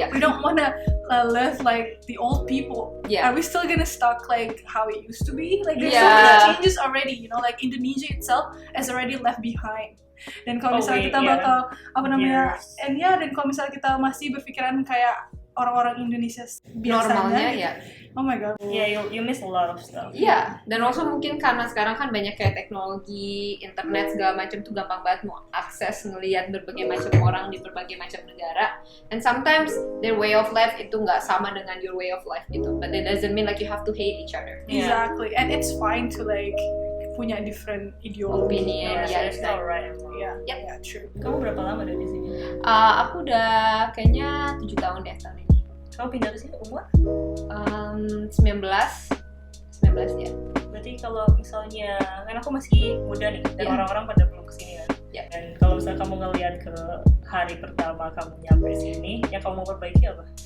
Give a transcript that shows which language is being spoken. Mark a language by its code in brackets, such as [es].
[en] We don't wanna live like the old people. Are we still gonna stuck like how it used to be? Like there's so many changes already, you know, like Indonesia itself has already left behind. [id] Dan kalau misalnya kita bakal dan kalau misalnya kita masih berpikiran kayak orang-orang Indonesia biasanya, [en] oh my god. You miss a lot of stuff. [id] Dan also mungkin karena sekarang kan banyak kayak teknologi, internet segala macam tuh gampang banget mau akses ngelihat berbagai macam orang di berbagai macam negara. [en] And sometimes their way of life [id] itu nggak sama dengan [en] your way of life gitu. But that doesn't mean like you have to hate each other. Exactly. And it's fine to like punya different ideology. Opinion, it's alright. True. [id] Kamu berapa lama udah di sini? Aku udah kayaknya 7 tahun deh tahun ini. Kamu pindah ke sini umur? 19 ya. Berarti kalau misalnya, kan aku masih muda nih, dan orang-orang pada belum kesini kan. Dan kalau misalnya kamu ngelihat ke hari pertama kamu nyampe sini, yang kamu perbaiki apa?